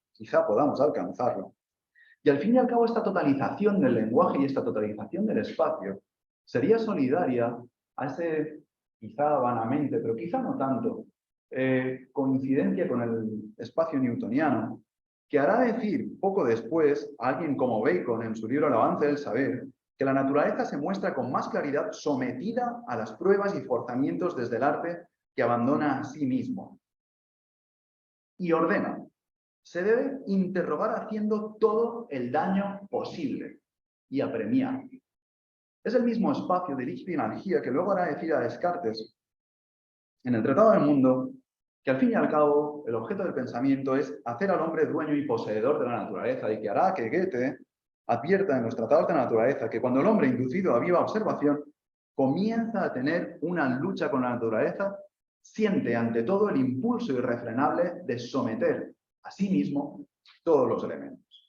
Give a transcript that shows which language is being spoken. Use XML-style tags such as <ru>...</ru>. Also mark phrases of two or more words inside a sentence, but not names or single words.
<es>Quizá podamos alcanzarlo. Y al fin y al cabo esta totalización del lenguaje y esta totalización del espacio sería solidaria a ese, quizá vanamente, pero quizá no tanto, coincidencia con el espacio newtoniano, que hará decir poco después a alguien como Bacon en su libro El avance del saber, que la naturaleza se muestra con más claridad sometida a las pruebas y forzamientos desde el arte que abandona a sí mismo. Y ordena, se debe interrogar haciendo todo el daño posible y apremiar. Es el mismo espacio de</es> <de>Ich bin hier</de> <es>que luego hará decir a Descartes en el Tratado del Mundo que al fin y al cabo el objeto del pensamiento es hacer al hombre dueño y poseedor de la naturaleza y que hará que Goethe advierta en los tratados de la naturaleza que cuando el hombre inducido a viva observación comienza a tener una lucha con la naturaleza, siente ante todo el impulso irrefrenable de someter a sí mismo todos los elementos.</es>